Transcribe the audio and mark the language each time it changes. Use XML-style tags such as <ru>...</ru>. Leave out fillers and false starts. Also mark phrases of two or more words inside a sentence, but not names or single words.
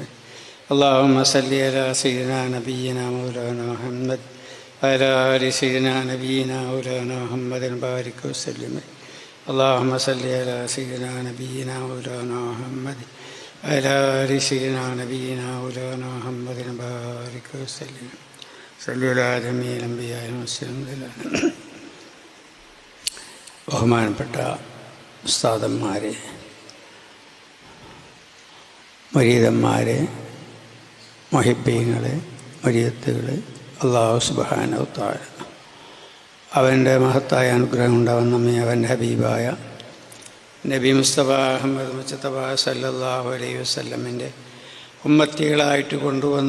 <ar>اللهم صل على سيدنا نبينا مولانا محمد وعلى آل سيدنا نبينا مولانا محمد بارك وسلم. اللهم صل على سيدنا نبينا مولانا محمد وعلى آل سيدنا نبينا مولانا محمد بارك وسلم. صلوا على جميع الأنبياء والمرسلين.</ar> <ml>ബഹുമാനപ്പെട്ട ഉസ്താദന്മാരെ, മുരീദന്മാരെ, മുഹിബ്ബീങ്ങളെ, മുരീദത്തുകളെ,</ml> <ar>الله سبحانه وتعالى</ar> <ml>അവൻ്റെ മഹത്തായ അനുഗ്രഹം ഉണ്ടാവുന്ന നമ്മെ അവൻ്റെ ഹബീബായ നബി മുസ്തഫ അഹമ്മദ് മുസ്തഫ</ml> <ar>صلى الله عليه</ar> <ml>വസല്ലമിൻ്റെ ഉമ്മത്തികളായിട്ട് കൊണ്ടുവന്നു.</ml>